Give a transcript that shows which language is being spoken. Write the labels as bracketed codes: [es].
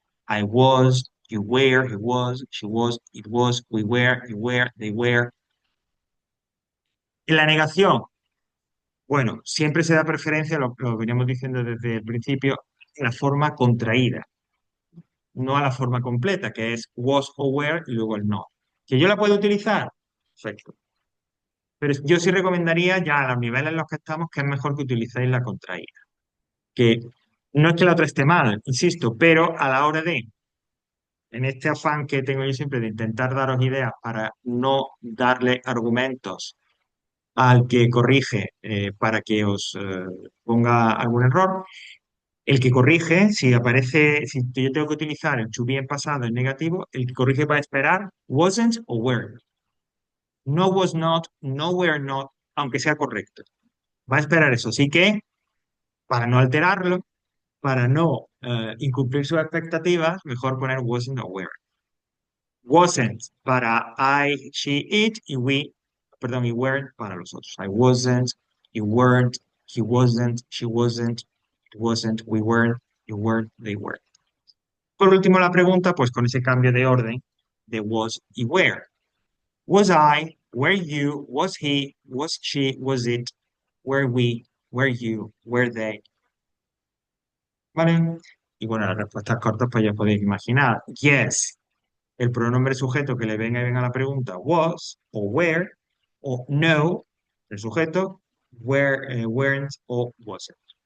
[en] I was, you were, he was, she was, it was, we were, you were, they were. [es] En la negación, bueno, siempre se da preferencia, lo veníamos diciendo desde el principio, a la forma contraída, no a la forma completa, que es was o were y luego el no. ¿Que yo la puedo utilizar? Perfecto. Pero yo sí recomendaría ya a los niveles en los que estamos que es mejor que utilicéis la contraída. Que no es que la otra esté mal, insisto, pero a la hora de, en este afán que tengo yo siempre de intentar daros ideas para no darle argumentos al que corrige para que os ponga algún error, el que corrige, si aparece, si yo tengo que utilizar el to be en pasado en negativo, el que corrige va a esperar wasn't o were. No was not, no were not, aunque sea correcto. Va a esperar eso. Así que, para no alterarlo, para no incumplir sus expectativas, mejor poner wasn't o were. Wasn't para I, she, it y we, perdón, y weren't para los otros. [en] I wasn't, you weren't, he wasn't, she wasn't, it wasn't, we weren't, you weren't, they weren't. [es] Por último, la pregunta, pues con ese cambio de orden de was y where. [en] Was I, were you, was he, was she, was it, were we, were you, were they. [es] ¿Vale? Y bueno, las respuestas cortas, pues ya podéis imaginar. Yes, el pronombre sujeto que le venga bien a la pregunta, was o were, o no, el sujeto, were, weren't o wasn't.